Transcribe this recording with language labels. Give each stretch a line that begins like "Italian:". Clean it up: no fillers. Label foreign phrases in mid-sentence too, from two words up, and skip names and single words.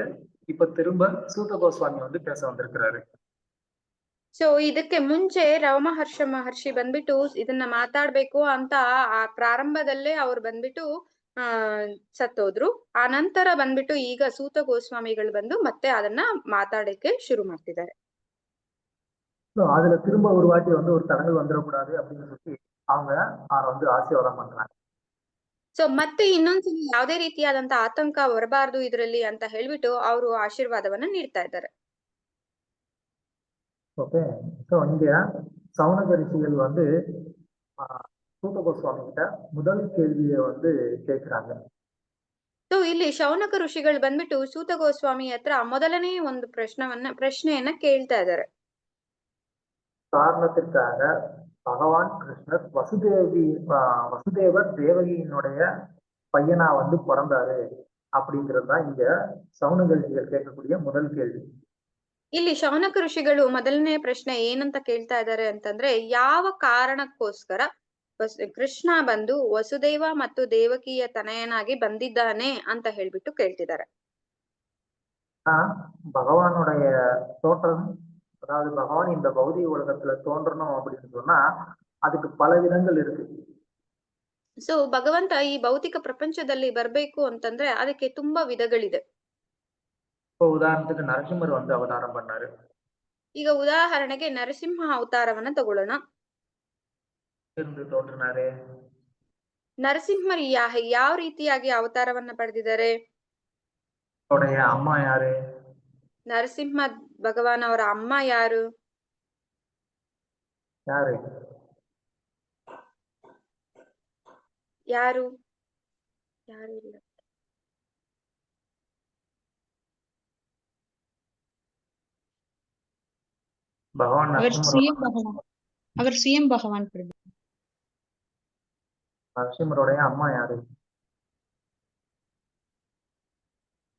Tamil: இப்ப திரும்ப சூத கோஸ்வாமி வந்து பேச வந்திருக்கிறாரு.
Kannada: ಸೊ ಇದಕ್ಕೆ ಮುಂಚೆ ರೋಮಹರ್ಷ ಮಹರ್ಷಿ ಬಂದ್ಬಿಟ್ಟು ಇದನ್ನ ಮಾತಾಡ್ಬೇಕು ಅಂತ ಆ ಪ್ರಾರಂಭದಲ್ಲೇ ಅವ್ರು ಬಂದ್ಬಿಟ್ಟು ಸತ್ತೋದ್ರು. ಆ ನಂತರ ಬಂದ್ಬಿಟ್ಟು ಈಗ ಸೂತ ಗೋಸ್ವಾಮಿಗಳು ಬಂದು ಮತ್ತೆ ಅದನ್ನ ಮಾತಾಡಕ್ಕೆ ಶುರು ಮಾಡ್ತಿದ್ದಾರೆ.
Tamil: அதுல திரும்ப ஒரு வாட்டி வந்து ஒரு தடங்கள் வந்துடக்கூடாது அப்படின்னு சொல்லி அவங்க வந்து ஆசீர்வாதம் பண்றாங்க.
Kannada: ಸೊ ಮತ್ತೆ ಇನ್ನೊಂದ್ಸಲ ಯಾವುದೇ ರೀತಿಯಾದಂತ ಆತಂಕ ಬರಬಾರ್ದು ಇದರಲ್ಲಿ ಅಂತ ಹೇಳ್ಬಿಟ್ಟು ಅವರು ಆಶೀರ್ವಾದವನ್ನ ನೀಡ್ತಾ ಇದ್ದಾರೆ.
Tamil: ஓகே. ஸோ இங்க சௌனக ரிஷிகள் வந்து சூத கோஸ்வாமி கிட்ட முதல் கேள்வியை வந்து கேட்கிறாங்க.
Kannada: ಸೊ ಇಲ್ಲಿ ಶೌನಕ ಋಷಿಗಳು ಬಂದ್ಬಿಟ್ಟು ಸೂತ ಗೋಸ್ವಾಮಿ ಹತ್ರ ಮೊದಲನೇ ಒಂದು ಪ್ರಶ್ನೆಯನ್ನ ಕೇಳ್ತಾ ಇದ್ದಾರೆ.
Tamil: காரணத்திற்காக பகவான் கிருஷ்ணர் வசுதேவர் தேவகியினுடைய பையனா வந்து பிறந்தாரு அப்படிங்கிறது தான் இங்க சௌனக ரிஷிகள் கேட்கக்கூடிய முதல் கேள்வி.
Kannada: ಇಲ್ಲಿ ಶೌನಕ ಋಷಿಗಳು ಮೊದಲನೇ ಪ್ರಶ್ನೆ ಏನಂತ ಕೇಳ್ತಾ ಇದ್ದಾರೆ ಅಂತಂದ್ರೆ, ಯಾವ ಕಾರಣಕ್ಕೋಸ್ಕರ ಕೃಷ್ಣ ಬಂದು ವಸುದೇವ ಮತ್ತು ದೇವಕಿಯ ತನಯನಾಗಿ ಬಂದಿದ್ದಾನೆ ಅಂತ ಹೇಳ್ಬಿಟ್ಟು ಕೇಳ್ತಿದ್ದಾರೆ.
Tamil: பகவானுடைய தோற்றம், அதாவது பகவான் இந்த பௌதிக உலகத்துல தோன்றணும் அப்படின்னு சொன்னா அதுக்கு பல விதங்கள் இருக்கு.
Kannada: ಸೊ ಭಗವಂತ ಈ ಭೌತಿಕ ಪ್ರಪಂಚದಲ್ಲಿ ಬರ್ಬೇಕು ಅಂತಂದ್ರೆ ಅದಕ್ಕೆ ತುಂಬಾ ವಿಧಗಳಿದೆ.
Tamil: இப்போ உதாரணத்துக்கு நரசிம்மர் வந்து அவதாரம் பண்ணாரு.
Kannada: ಈಗ ಉದಾಹರಣೆಗೆ ನರಸಿಂಹ ಅವತಾರವನ್ನ ತಗೊಳ್ಳೋಣ.
Tamil: இருந்து தோன்றினாரு.
Kannada: ನರಸಿಂಹರು ಯಾವ ರೀತಿಯಾಗಿ ಅವತಾರವನ್ನ ಪಡೆದಿದ್ದಾರೆ?
Tamil: அவருடைய அம்மா யாரு?
Kannada: ನರಸಿಂಹ ಭಗವಾನ್ ಅವರ ಅಮ್ಮ ಯಾರು?
Tamil: யாரு
Kannada: ಯಾರು ಯಾರು ಇಲ್ಲ.
Tamil: பகவான் அவர் சுயம் பகவான் பிரபு. நரசிம்மருடைய அம்மா யாரு?